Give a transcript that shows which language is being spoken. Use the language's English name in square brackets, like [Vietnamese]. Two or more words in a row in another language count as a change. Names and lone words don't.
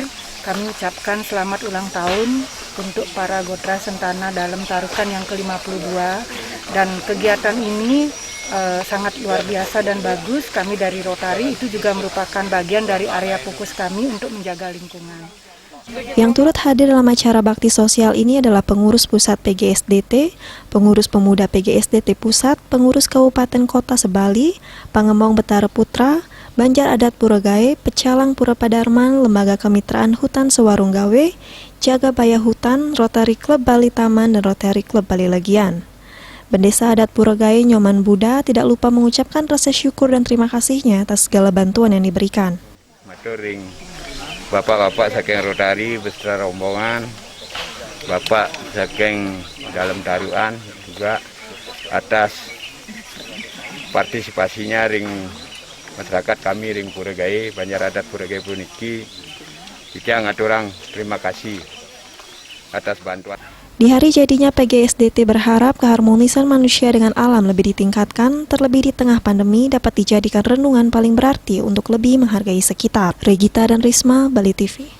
[Indonesian] Kami ucapkan selamat ulang tahun untuk para Gotra Sentana Dalam Tarukan yang ke-52, dan kegiatan ini sangat luar biasa dan bagus. Kami dari Rotary itu juga merupakan bagian dari area fokus kami untuk menjaga lingkungan. Yang turut hadir dalam acara bakti sosial ini adalah pengurus pusat PGSDT, pengurus pemuda PGSDT Pusat, pengurus Kabupaten Kota Sebali, Pangembang Betara Putra, Banjar Adat Pura Gae, Pecalang Pura Padarman, Lembaga Kemitraan Hutan Sewarung Gawe, Jaga Baya Hutan, Rotary Club Bali Taman, dan Rotary Club Bali Legian. Bendesa Adat Pura Gae Nyoman Buddha tidak lupa mengucapkan rasa syukur dan terima kasihnya atas segala bantuan yang diberikan. [Balinese] Maturing Bapak-bapak saking Rotary [Indonesian] beserta rombongan, [Balinese] Bapak saking Dalam Tarukan [Indonesian] juga atas partisipasinya [Balinese] ring [Indonesian] masyarakat kami [Balinese] ring Pura Gae, Banjar Adat Pura Gae puniki. [Indonesian] Kita ngaturang terima kasih atas bantuan. Di hari jadinya PGSDT berharap keharmonisan manusia dengan alam lebih ditingkatkan, terlebih di tengah pandemi dapat dijadikan renungan paling berarti untuk lebih menghargai sekitar. Regita dan Risma, Bali TV.